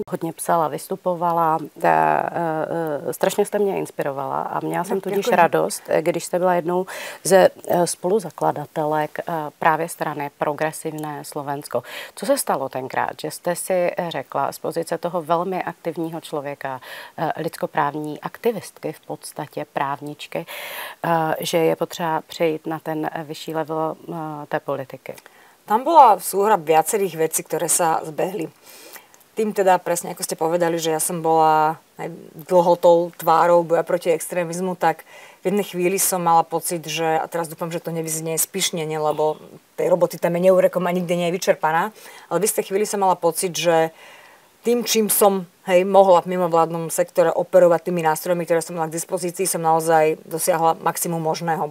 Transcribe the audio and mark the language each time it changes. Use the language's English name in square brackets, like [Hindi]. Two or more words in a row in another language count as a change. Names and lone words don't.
[Czech] Hodně psala, vystupovala, strašně jste mě inspirovala a měla jsem tudíž radost, když jste byla jednou ze spoluzakladatelek právě strany Progresívné Slovensko. Co se stalo tenkrát, že jste si řekla z pozice toho velmi aktivního člověka, lidskoprávní aktivistky, v podstatě právničky, že je potřeba přejít na ten vyšší level té politiky? [Slovak] Tam bola súhra viacerých vecí, ktoré sa zbehli. Tým teda presne, ako ste povedali, že ja som bola aj dlhotou tvárou boja proti extrémizmu, tak v jednej chvíli som mala pocit, že, a teraz dúfam, že to nevyznie spíšnene, lebo tej roboty tam je neurekom a nikde nie je vyčerpaná, ale v istej chvíli som mala pocit, že tým, čím som mohla v mimovládnom sektore operovať tými nástrojmi, ktoré som mala k dispozícii, som naozaj dosiahla maximum možného.